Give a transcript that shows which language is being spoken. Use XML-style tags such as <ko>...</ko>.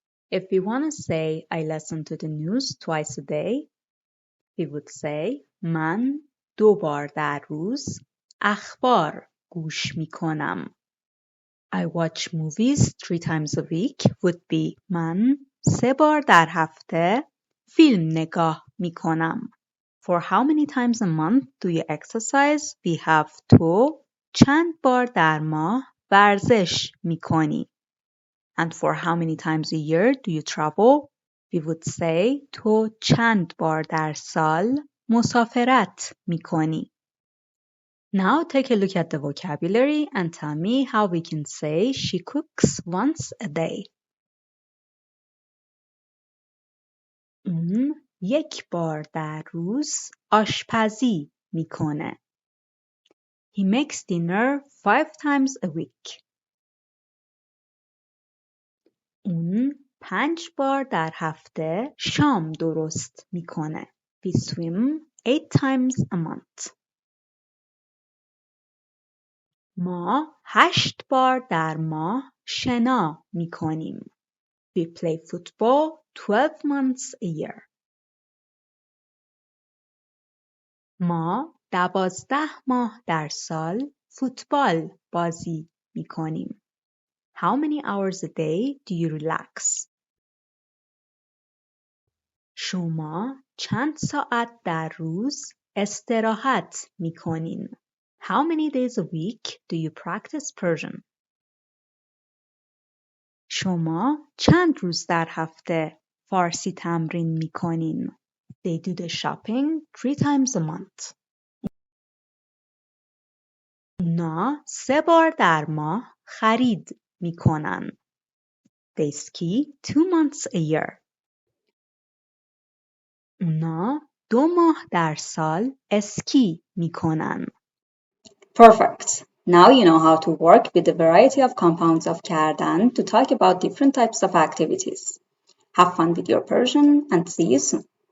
<en>If we want to say I listen to the news twice a day, we would say</en> <fa>من 2 بار در روز اخبار گوش می کنم.</fa> <en>I watch movies 3 times a week would be</en> <fa>من 3 بار در هفته فیلم نگاه می کنم.</fa> <en>For how many times a month do you exercise? We have</en> <fa>تو چند بار در ماه ورزش می کنی.</fa> <en>And for how many times a year do you travel? We would say</en> <fa>تو چند بار در سال مسافرت می کنی.</fa> <en>Now take a look at the vocabulary and tell me how we can say she cooks once a day.</en> <fa>اون یک بار در روز آشپزی میکنه.</fa> <en>He makes dinner 5 times a week.</en> <fa>اون 5 بار در هفته شام درست میکنه.</fa> <en>We swim 8 times a month.</en> <fa>ما 8 بار در ماه شنا میکنیم.</fa> <en>We play football 12 months a year.</en> <fa>ما 12 ماه در سال فوتبال بازی میکنیم.</fa> <en>How many hours a day do you relax?</en> <fa>شما چند ساعت در روز استراحت میکنین؟</fa> <en>How many days a week do you practice Persian?</en> <fa>شما چند روز در هفته فارسی تمرین میکنین؟</fa> <en>They do the shopping 3 times a month.</en> <fa>اونا 3 بار در ماه خرید میکنن.</fa> <en>They ski 2 months a year.</en> <fa>اونا 2 ماه در سال اسکی میکنن.</fa> <en>Perfect. Now you know how to work with the variety of compounds of Kardan to talk about different types of activities. Have fun with your Persian and see you soon.</en>